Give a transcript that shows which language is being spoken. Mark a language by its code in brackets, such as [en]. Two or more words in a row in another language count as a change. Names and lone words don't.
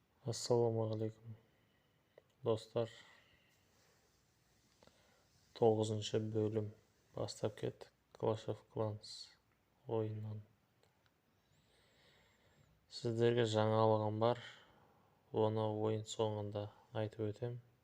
[kk] Ассалаумағалейкум достар, 9-шы бөлім бастап кеттік. Clash of Clans ойыннан. Сіздерге жаңалығым бар, оны ойын соңында айтып өтем.